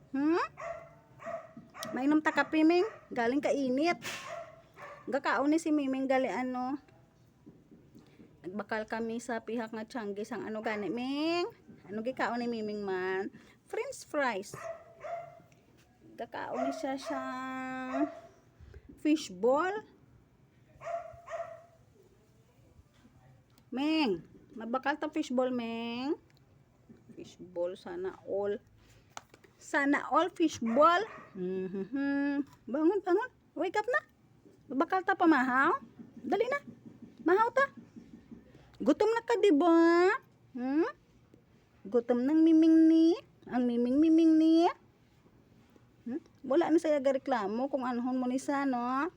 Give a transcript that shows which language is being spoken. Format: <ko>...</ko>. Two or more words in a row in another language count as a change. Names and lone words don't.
<hil>Mainom ta kape, Ming. Galing ka init. Gakaon ni si Miming gali ano. Nagbakal kami sa pihak nga tiyanggi sang ano gani, Ming. Ano gikaon ni Miming man? French fries. Gakaon ni siya siyang fishball. Ming, mabakal ta fishball, Ming. Fishball</hil> <tl>sana all. Sana all</tl> <hil>fishball. Bangon.</hil> <en>Wake up</en> <hil>na. Bakal ta pamahaw? Dali na. Mahaw ta. Gutom na ka, di ba? Gutom ng Miming ni. Ang Miming ni. Wala na saya gareklamo kung anhon mo ni sa, no?</hil>